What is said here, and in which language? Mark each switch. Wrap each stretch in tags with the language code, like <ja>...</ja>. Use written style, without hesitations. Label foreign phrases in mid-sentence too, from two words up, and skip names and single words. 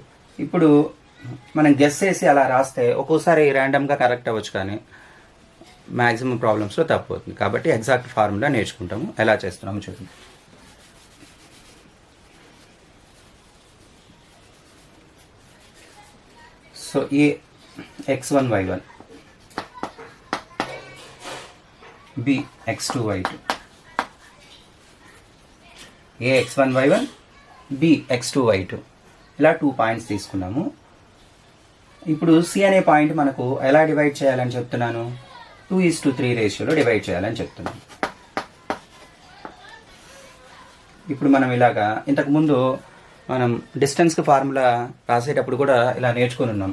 <te>ఇప్పుడు మనం గెస్ చేసి అలా రాస్తే ఒక్కోసారి</te> <en>randomగా correct</en> <te>అవ్వచ్చు, కానీ</te> <en>maximum problemsలో</en> <te>తప్పు అవుతుంది. కాబట్టి</te> <en>exact formula</en> <te>నేర్చుకుంటాము. ఎలా చేస్తున్నాము చూడండి. సో ఈ x1 y1, b x2 y2, a x1 y1, b x2 y2 ఇలా 2 పాయింట్స్ తీసుకున్నాము. ఇప్పుడు సి అనే పాయింట్ మనకు ఎలా డివైడ్ చేయాలని చెప్తున్నాను? 2:3</te> <en>ratioలో divide</en> <te>చేయాలని చెప్తున్నాను. ఇప్పుడు మనం ఇలాగా ఇంతకుముందు మనం</te> <en>distanceకి formula</en> <te>రాసేటప్పుడు కూడా ఇలా నేర్చుకుని ఉన్నాం.</te>